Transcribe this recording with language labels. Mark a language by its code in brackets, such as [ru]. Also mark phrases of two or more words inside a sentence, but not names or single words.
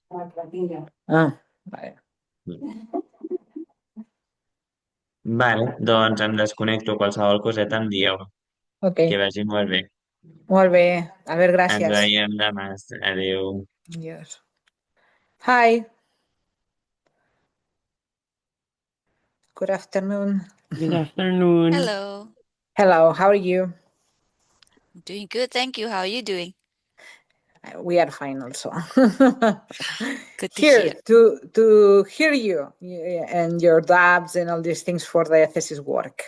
[ca] Ah, vale. Vale, doncs em desconnecto. Qualsevol coseta em dieu. Ok, Que vagi molt bé. molt bé. Albert, Ens gràcies. veiem demà. Adéu. [en] Adiós. Hi, good afternoon. Good afternoon. Hello. Hello, how are you? Doing good, thank you. How are you doing? We are fine also. Good to Here hear. to hear you and your doubts and all these things for the thesis work.